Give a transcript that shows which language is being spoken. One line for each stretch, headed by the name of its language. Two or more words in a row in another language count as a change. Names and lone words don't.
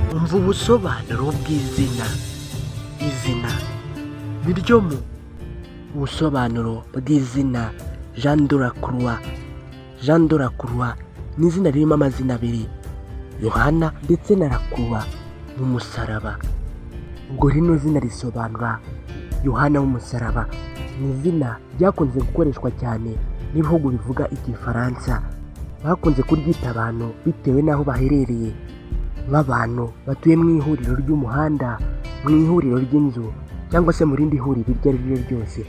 Kinyarwanda: Umva ubusobanuro bw'izina. Izina ni ryo mu busobanuro bw'izina Jean de la Croix. Jean de la Croix ni izina ririmo amazina abiri, Yohana ndetse na la Croix nk'umusaraba. Ubwo rino zina risobanura Yohana w'umusaraba. Ni izina ryakunze gukoreshwa cyane n'ibihugu bivuga igifaransa. Bakunze kuryita abantu bitewe n'aho baherereye, nk'abantu batuye mu ihuriro ry'umuhanda, mu ihuriro ry'inzu, cyangwa se mu rindi huriro iryo ari ryo ryose.